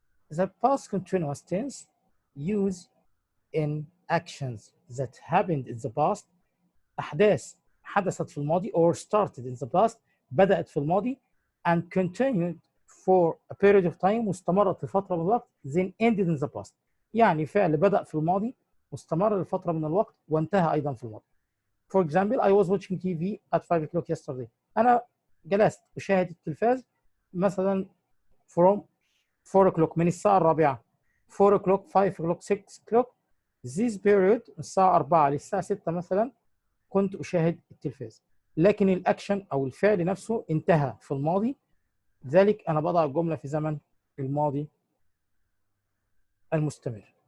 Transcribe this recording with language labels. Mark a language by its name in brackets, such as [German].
[English] The past continuous tense used in actions that happened in the past. [Arabic] أحداث حدثت في الماضي [English] or started in the past [Arabic] بدأت في الماضي [English] and continued for a period of time [Arabic] واستمرت لفترة من الوقت [English] then ended in the past. [Arabic] يعني فعل بدأ في الماضي واستمر لفترة من الوقت وانتهى أيضا في الماضي. [English] For example, I was watching TV at 5 o'clock yesterday. [Arabic] أنا جلست أشاهد التلفاز مثلا [English] from 4 o'clock [Arabic] من الساعة الرابعة [English] 4 o'clock 5 o'clock 6 o'clock this period [Arabic] من الساعة 4 للساعة 6 مثلا كنت أشاهد التلفاز. لكن الأكشن أو الفعل نفسه انتهى في الماضي ذلك أنا بضع الجملة في زمن الماضي المستمر.